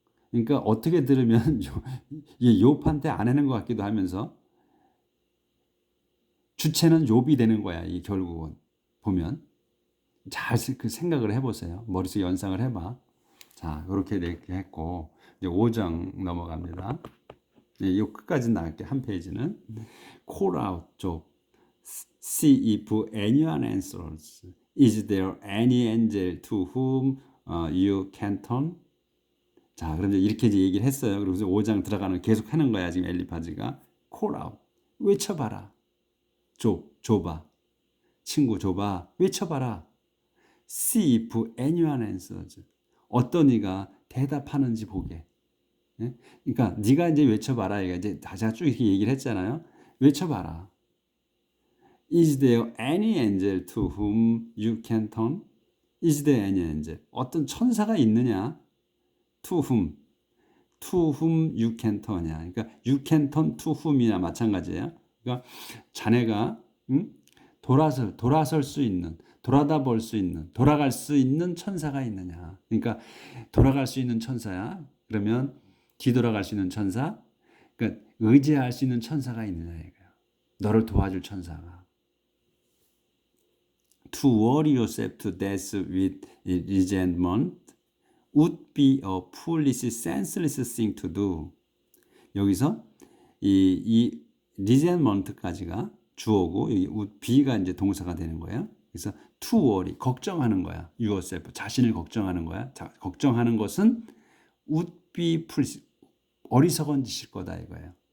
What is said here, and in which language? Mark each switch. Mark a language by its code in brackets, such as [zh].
[ko] 그러니까 어떻게 들으면 욥한테 안 하는 것 같기도 하면서 주체는 욥이 되는 거야. 이 결국은 보면 잘 그 생각을 해보세요. 머릿속에 연상을 해봐. 자, 이렇게 했고 이제 5장 넘어갑니다. 이 끝까지 나갈게. 한 페이지는 [en] call out [ko] 쪽 [en] see if anyone answers. Is there any angel to whom you can turn? [ko] 자, 그럼 이렇게 이제 얘기를 했어요. 그래서 5장 들어가는 계속 하는 거야. 지금 엘리파즈가 [en] call out [ko] 외쳐봐라. 쪽 줘봐. 친구 줘봐. 외쳐봐라. [en] See if anyone answers. [ko] 어떤 이가 대답하는지 보게. 예? 그러니까 네가 이제 외쳐봐라. 이제 제가 쭉 이렇게 얘기를 했잖아요. 외쳐봐라. [en] Is there any angel to whom you can turn? Is there any angel? [ko] 어떤 천사가 있느냐? [en] To whom? To whom you can turn이야. [ko] 그러니까 [en] you can turn to whom [ko] 이나 마찬가지예요. 그러니까 자네가 돌아설 수 있는, 돌아다 볼 수 있는, 돌아갈 수 있는 천사가 있느냐. 그러니까 돌아갈 수 있는 천사야. 그러면 뒤돌아갈 수 있는 천사. 그러니까 의지할 수 있는 천사가 있느냐 이거야. 너를 도와줄 천사가. [en] To worry yourself to death with resentment would be a foolish, senseless thing to do. [ko] 여기서 이 resentment까지가 주어고 여기 would be가 이제 동사가 되는 거예요. 그래서 [en] to worry, [ko] 걱정하는 거야. [en] yourself, [ko] 자신을 걱정하는 거야. 걱정하는 것은 [en] would be foolish, [ko] 어리석은 짓일 거다 이거예요.